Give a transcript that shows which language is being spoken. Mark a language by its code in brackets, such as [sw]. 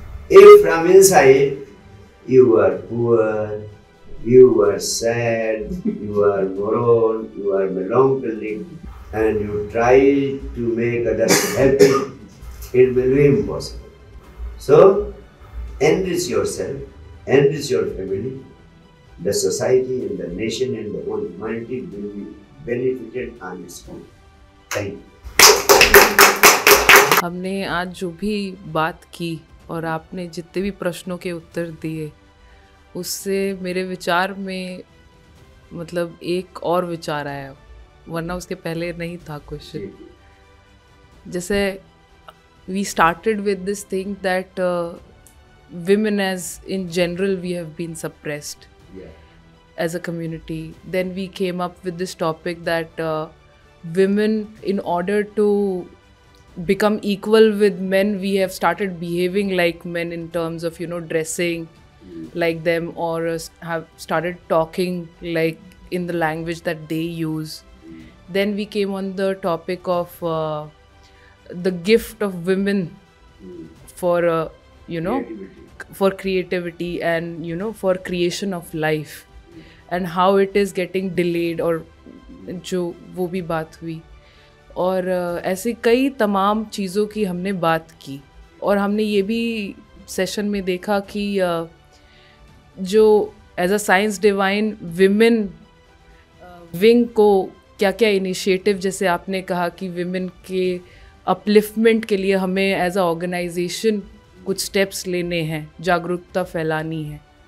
[en] If from inside you are poor, you are sad, you are moron, you are melancholic, and you try to make others happy, it will be impossible. So, enrich yourself, enrich your family. The society and the nation and the whole humanity will be benefited on its own. Thank you. [hi] हमने आज जो भी बात की और आपने जितने भी प्रश्नों के उत्तर दिए, उससे मेरे विचार में मतलब एक और विचार आया, वरना उसके पहले नहीं था क्वेश्चन. जैसे [en] we started with this thing that women as in general we have been suppressed as a community. Then we came up with this topic that women, in order to become equal with men, we have started behaving like men in terms of, you know, dressing like them, or have started talking like in the language that they use. Then we came on the topic of the gift of women for you know, for creativity and, you know, for creation of life, and how it is getting delayed, [hi] और जो वो भी बात हुई. और ऐसे कई तमाम चीज़ों की हमने बात की. और हमने ये भी सेशन में देखा कि जो as a science divine women wing को क्या क्या इनिशिएटिव, जैसे आपने कहा कि विमेन के अपलिफ्टमेंट के लिए हमें [en] as a organisation [hi] कुछ स्टेप्स लेने हैं, जागरूकता फैलानी है.